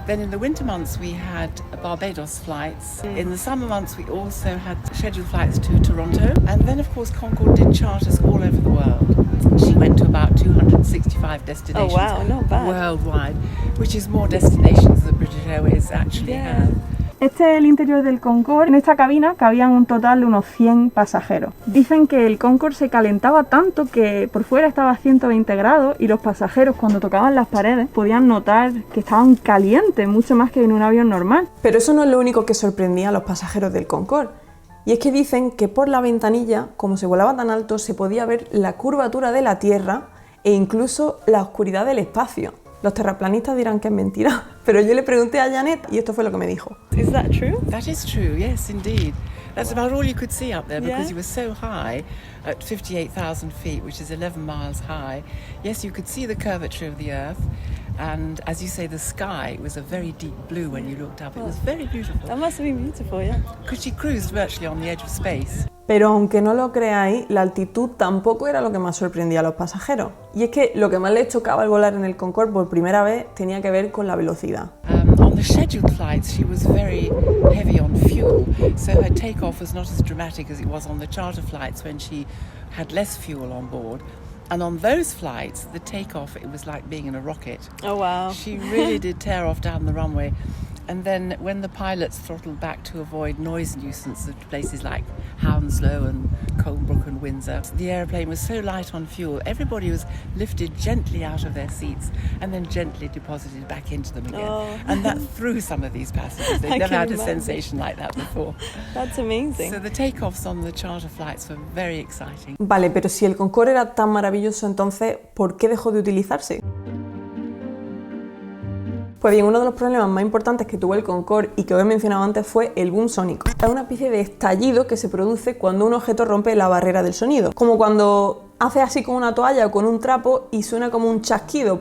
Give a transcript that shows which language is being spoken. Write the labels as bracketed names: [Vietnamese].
[English] Then in the winter months we had Barbados flights. In the summer months we also had scheduled flights to Toronto. And then of course Concorde did charters all over the world. She went to about 265 destinations. Oh wow, not bad. Worldwide, which is more destinations than British Airways actually have. [Spanish] Este es el interior del Concorde. En esta cabina cabían un total de unos 100 pasajeros. Dicen que el Concorde se calentaba tanto que por fuera estaba a 120 grados y los pasajeros cuando tocaban las paredes podían notar que estaban calientes, mucho más que en un avión normal. Pero eso no es lo único que sorprendía a los pasajeros del Concorde. Y es que dicen que por la ventanilla, como se volaba tan alto, se podía ver la curvatura de la Tierra e incluso la oscuridad del espacio. Los terraplanistas dirán que es mentira, pero yo le pregunté a Janet y esto fue lo que me dijo. [English] Is that true? That is true, yes, indeed. That's about all you could see up there because you were so high at 58,000 feet, which is 11 miles high. Yes, you could see the curvature of the Earth. And as you say, the sky was a very deep blue when you looked up. It was very beautiful. That must have been beautiful, yeah. Because she cruised virtually on the edge of space. [Spanish] Pero aunque no lo creáis, la altitud tampoco era lo que más sorprendía a los pasajeros. Y es que lo que más les chocaba al volar en el Concorde por primera vez tenía que ver con la velocidad. [English] On the scheduled flights, she was very heavy on fuel, so her takeoff was not as dramatic as it was on the charter flights when she had less fuel on board. And on those flights, the takeoff, it was like being in a rocket. Oh, wow. She really did tear off down the runway. And then when the pilots throttled back to avoid noise nuisance at places like Hounslow and Colebrook and Windsor, the airplane was so light on fuel, everybody was lifted gently out of their seats and then gently deposited back into them again. Oh. And that threw some of these passengers. They'd I never can had a imagine. sensation like that before. That's amazing. So the takeoffs on the charter flights were very exciting. [Spanish] Vale, pero si el Concorde era tan maravilloso, entonces, ¿por qué dejó de utilizarse? Pues bien, uno de los problemas más importantes que tuvo el Concorde y que os he mencionado antes fue el boom sónico. Es una especie de estallido que se produce cuando un objeto rompe la barrera del sonido. Como cuando hace así con una toalla o con un trapo y suena como un chasquido.